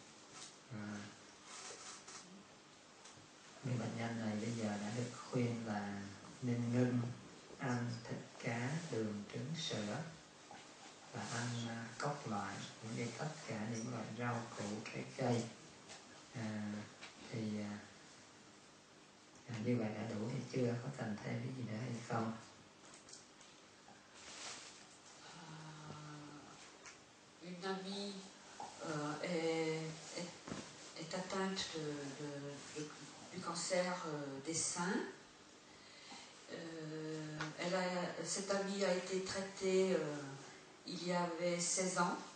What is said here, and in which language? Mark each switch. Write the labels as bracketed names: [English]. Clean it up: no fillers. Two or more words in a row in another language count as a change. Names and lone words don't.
[Vietnamese] Người bệnh nhân này bây giờ đã được khuyên là nên ngưng ăn thịt cá, đường, trứng, sữa và ăn cốc loại, tất cả những loại rau củ, trái cây. Như vậy đã đủ hay chưa? Có cần thêm cái gì nữa hay không? [French] Une amie est atteinte du cancer des seins. Cette amie a été traitée il y avait 16 ans.